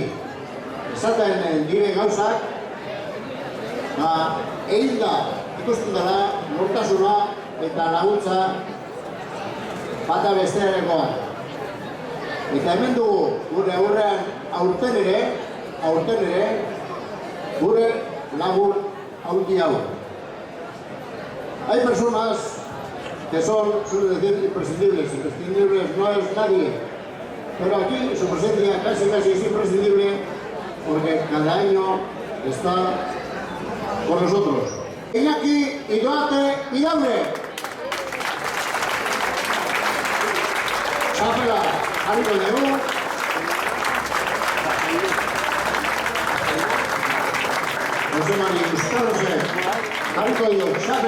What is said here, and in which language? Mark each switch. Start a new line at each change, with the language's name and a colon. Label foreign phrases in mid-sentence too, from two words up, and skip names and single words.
Basque: Esaten dire gauzak, egin da, ikusten dela, nortasuna eta laguntza bata bestearekoa. Eta hemen dugu, gure aurrean aurten ere, gure lagun haundi hau.
Spanish: Hay personas que son, suelen decir, imprescindibles. Imprescindibles no es nadie. Pero aquí su presencia casi es imprescindible porque cada año está con nosotros.
Basque: Iñaki Idoate Idaure. Chapela, Jarriko dugu. Jose Mari Euskalose, Jarriko dugu.